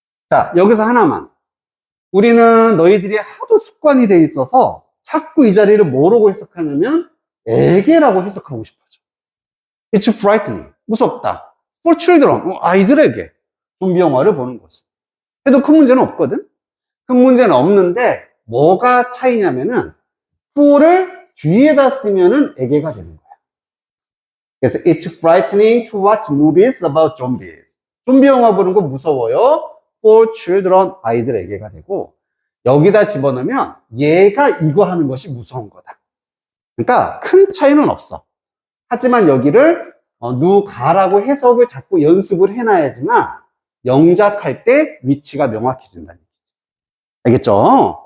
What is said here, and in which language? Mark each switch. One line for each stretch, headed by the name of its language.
Korean: 자, 여기서 하나만. 우리는 너희들이 하도 습관이 돼 있어서 자꾸 이 자리를 뭐라고 해석하냐면 애게라고 해석하고 싶어져.
English: It's frightening.
Korean: 무섭다.
English: For children.
Korean: 아이들에게 좀비 영화를 보는 것은. 해도 큰 문제는 없거든? 큰 문제는 없는데 뭐가 차이냐면은 for를 뒤에다 쓰면은 애게가 되는 거야. 그래서
English: It's frightening to watch movies about zombies.
Korean: 좀비 영화 보는 거 무서워요.
English: For children.
Korean: 아이들에게가 되고 여기다 집어넣으면 얘가 이거 하는 것이 무서운 거다. 그러니까 큰 차이는 없어. 하지만 여기를 누가라고 해석을 자꾸 연습을 해놔야지만 영작할 때 위치가 명확해진다. 알겠죠?